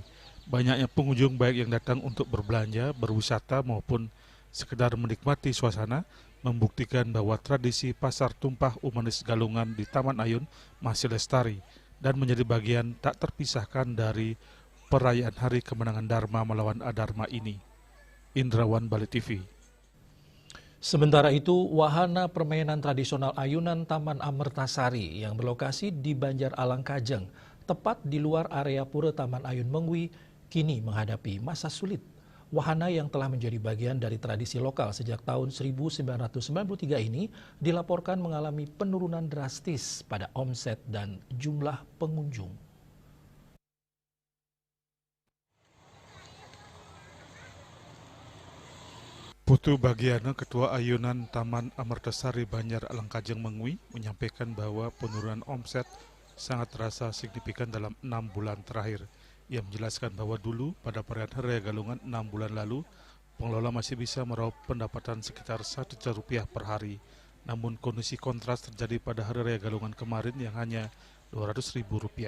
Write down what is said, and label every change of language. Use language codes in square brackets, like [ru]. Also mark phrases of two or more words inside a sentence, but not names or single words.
[id] Banyaknya pengunjung baik yang datang untuk berbelanja, berwisata maupun sekedar menikmati suasana membuktikan bahwa tradisi pasar tumpah Umanis Galungan di Taman Ayun masih lestari dan menjadi bagian tak terpisahkan dari perayaan Hari Kemenangan Dharma melawan Adharma ini. Indrawan, Bali TV. Sementara itu, wahana permainan tradisional ayunan Taman Amertasari yang berlokasi di Banjar Alang Kajeng, tepat di luar area pura Taman Ayun Mengwi, kini menghadapi masa sulit. Wahana yang telah menjadi bagian dari tradisi lokal sejak tahun 1993 ini dilaporkan mengalami penurunan drastis pada omset dan jumlah pengunjung. Putu Bagiana, Ketua Ayunan Taman Amertasari Banjar Alang Kajeng Mengwi, menyampaikan bahwa penurunan omset sangat terasa signifikan dalam 6 bulan terakhir. Ia menjelaskan bahwa dulu pada perayaan Hari Raya Galungan 6 bulan lalu, pengelola masih bisa meraup pendapatan sekitar Rp1 juta per hari. Namun kondisi kontras terjadi pada Hari Raya Galungan kemarin yang hanya Rp200.000.